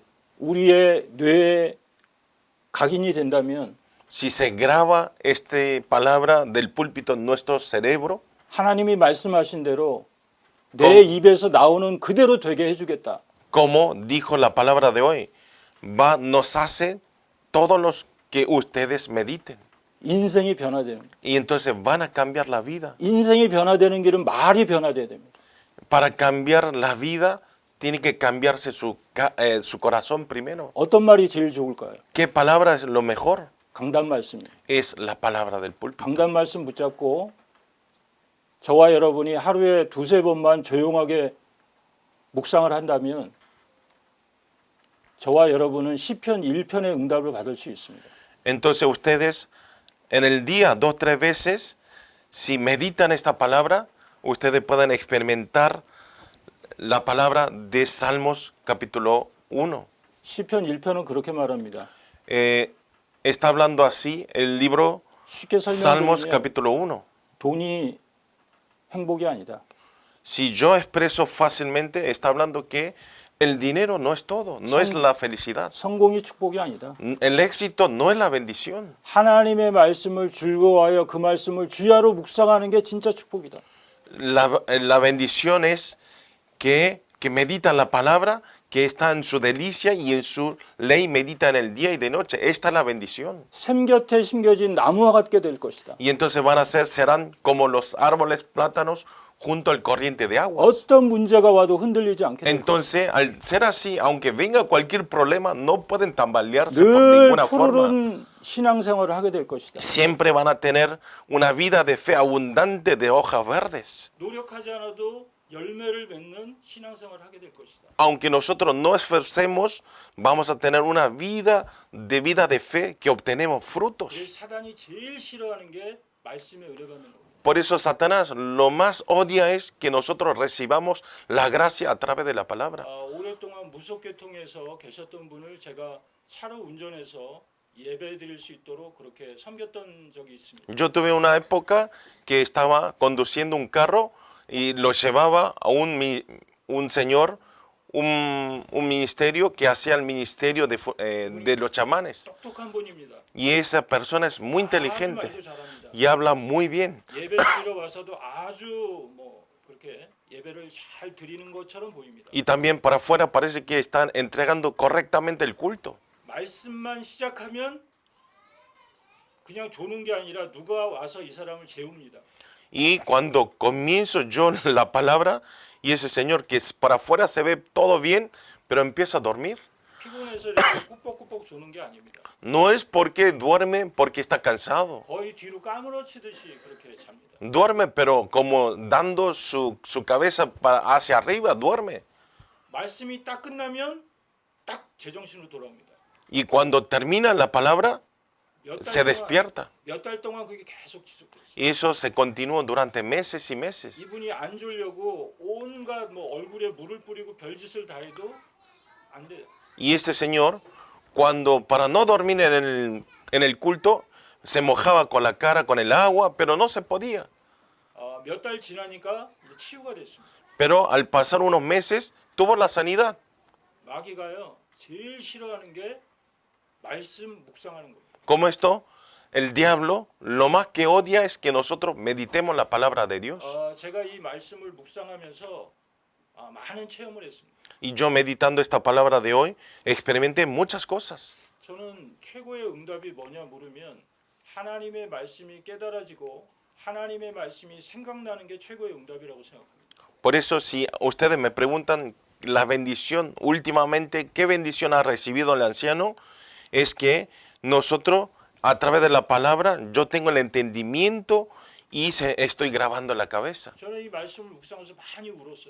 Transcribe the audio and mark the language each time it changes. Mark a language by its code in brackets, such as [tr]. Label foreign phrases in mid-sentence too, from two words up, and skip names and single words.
[ko] 우리의 뇌에 각인이 된다면 [es] si se graba esta palabra del púlpito en nuestro cerebro, [ko] 하나님이 말씀하신 대로 내 입에서 나오는 그대로 되게 해주겠다. [es] como dijo la palabra de hoy, nos hace todos los que ustedes mediten. [ko] 인생이 변화되는 거예요. [es] Y entonces van a cambiar la vida. [ko] 인생이 변화되는 길은 말이 변화돼야 됩니다. [es] Para cambiar la vida, tiene que cambiarse su corazón primero. [ko] 어떤 말이 제일 좋을까요? [es] ¿Qué palabra es lo mejor? [ko] 강단 말씀이에요. [es] Es la palabra del púlpito. [ko] 강단 말씀 붙잡고 저와 여러분이 하루에 두세 번만 조용하게 묵상을 한다면 저와 여러분은 시편 1편의 응답을 받을 수 있습니다. [es] Entonces ustedes en el día 2, 3 veces, si meditan esta palabra, ustedes pueden experimentar la palabra de Salmos capítulo 1. [ko] 시편 1편은 그렇게 말합니다. [es] Está hablando así el libro [ko] 쉽게 [es] Salmos [ko] 설명드리면 [es] capítulo 1. [ko] 돈이 행복이 아니다. [es] Si yo expreso fácilmente, está hablando que El dinero no es todo, no es la felicidad. [ko] 성공이 축복이 아니다. [es] El éxito no es la bendición. [ko] 하나님의 말씀을 즐거워하여 그 말씀을 주야로 묵상하는 게 진짜 축복이다. [es] La bendición es que meditan la palabra, que está en su delicia y en su ley meditan el día y de noche. Esta es la bendición. [ko] 샘 곁에 심겨진 나무와 같게 될 것이다. [es] Y entonces serán como los árboles plátanos junto al corriente de aguas. [ko] 어떤 문제가 와도 흔들리지 않게 될 것이다. [es] Entonces, al ser así, aunque venga cualquier problema, no pueden tambalearse por [ko] 늘 [es] ninguna forma. [ko] 푸르른 신앙생활을 하게 될 것이다. [es] Siempre van a tener una vida de fe abundante de hojas verdes. [ko] 노력하지 않아도 열매를 맺는 신앙생활을 하게 될 것이다. [es] Aunque nosotros no esforcemos, vamos a tener una vida de fe que obtenemos frutos. [ko] 우리 사단이 제일 싫어하는 게 말씀에 의뢰받는 겁니다. [es] Por eso Satanás lo más odia es que nosotros recibamos la gracia a través de la palabra. [ko] 오랫동안 무속계통에서 계셨던 분을 제가 차로 운전해서 예배 드릴 수 있도록 그렇게 섬겼던 적이 있습니다. [es] Yo tuve una época que estaba conduciendo un carro y lo llevaba a un señor, un ministerio que hacía el ministerio de los chamanes. [ko] 똑똑한 분입니다. [es] Y esa persona es muy inteligente [ko] 아주 잘합니다. [es] y habla muy bien. [ko] 예배 드리러 와서도 아주 그렇게 예배를 잘 드리는 것처럼 보입니다. [es] Y también para afuera parece que están entregando correctamente el culto. [ko] 말씀만 시작하면 그냥 조는 게 아니라 누가 와서 이 사람을 재웁니다. [es] Y cuando comienzo yo la palabra y ese señor que para afuera se ve todo bien, pero empieza a dormir. [ko] 피곤해서 이렇게 꾸벅꾸벅 조는 게 아닙니다. [es] No es porque duerme, porque está cansado. [ko] 거의 뒤로 까무러치듯이 그렇게 잡니다. [es] Duerme, pero como dando su cabeza hacia arriba, duerme. [ko] 말씀이 딱 끝나면 딱 제정신으로 돌아옵니다. [es] Y cuando termina la palabra, se despierta. [ko] 몇 달 동안 그게 계속 지속됐어요. [es] Y eso se continúa durante meses y meses. [ko] 이분이 안 졸려고 온갖 얼굴에 물을 뿌리고 별짓을 다 해도 안 돼요. [es] Y este señor, cuando para no dormir en el culto, se mojaba con la cara con el agua, pero no se podía. [ko] 몇 달 지나니까 이제 치유가 됐습니다. [es] Pero al pasar unos meses, tuvo la sanidad. [ko] 마귀가요 제일 싫어하는 게 말씀 묵상하는 겁니다. [es] Como esto, el diablo lo más que odia es que nosotros meditemos la palabra de Dios. [ko] 제가 이 말씀을 묵상하면서 많은 체험을 했습니다. [es] Y yo meditando esta palabra de hoy, experimenté muchas cosas. [ko] 저는 최고의 응답이 뭐냐 물으면 하나님의 말씀이 깨달아지고 하나님의 말씀이 생각나는 게 최고의 응답이라고 생각합니다. [es] Por eso, si ustedes me preguntan la bendición últimamente, ¿qué bendición ha recibido el anciano? Es que nosotros, a través de la palabra, yo tengo el entendimiento y estoy grabando en la cabeza. [ko] 저는 이 말씀을 묵상하면서 많이 울었어요.